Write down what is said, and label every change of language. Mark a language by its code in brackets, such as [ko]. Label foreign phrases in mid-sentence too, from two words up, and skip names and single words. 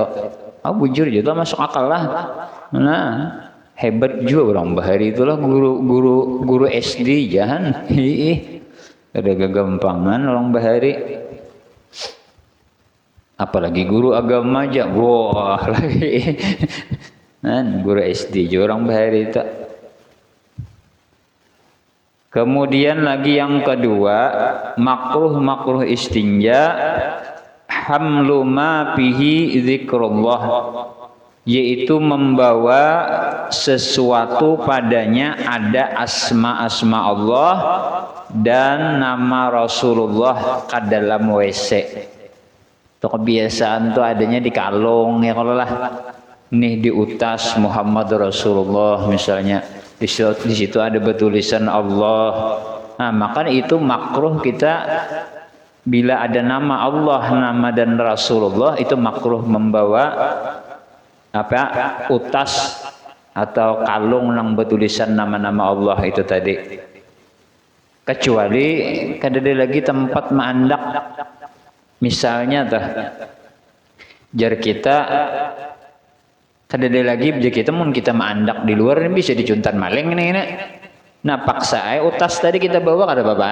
[bjn] Bujur juga masuk akal lah. Nah hebat juga orang bahari itulah guru SD jangan ada kegampangan orang bahari apalagi guru agama aja wah lagi guru SD juga orang bahari itu. [id] Kemudian lagi yang kedua makruh istinja [ar] حمل ما فيه ذكر الله. [id] yaitu membawa sesuatu padanya ada asma-asma Allah dan nama Rasulullah ke dalam WC. Itu kebiasaan tuh adanya di kalung ya kalau lah. Nih di utas Muhammad Rasulullah misalnya. Di situ ada bertulisan Allah. Nah, maka itu makruh kita bila ada nama Allah, nama dan Rasulullah itu makruh membawa utas atau kalung yang bertulisan nama-nama Allah itu tadi. [bjn] Kecuali kada lagi tempat mandak. Misalnya jar kita kada lagi jar kita mun kita mandak di luar ini bisa dicuntan maling ini. Nah, paksa utas tadi kita bawa kada apa-apa.